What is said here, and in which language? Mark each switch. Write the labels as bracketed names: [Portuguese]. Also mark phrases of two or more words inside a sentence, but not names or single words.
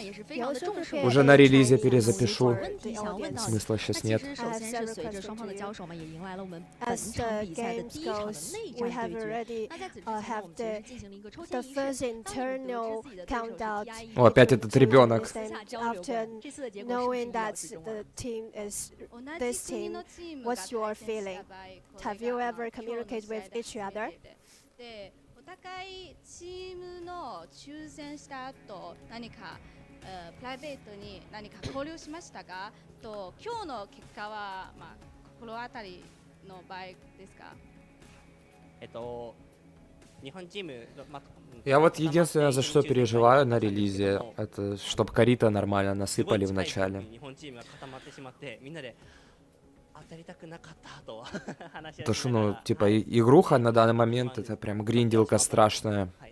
[Russian] Уже на релизе перезапишу, смысла сейчас нет. О, опять этот ребенок. [English] Feeling? Have you ever communicated with each other? [Japanese] お互いチームの抽選した後何かプライベートに何か交流しましたが、今日の結果は心当たりの場合ですか？ [Russian] Я вот единственное, за что переживаю на релизе, это чтобы корита нормально насыпали в начале. То что, типа, игруха на данный момент это прям гринделка страшная.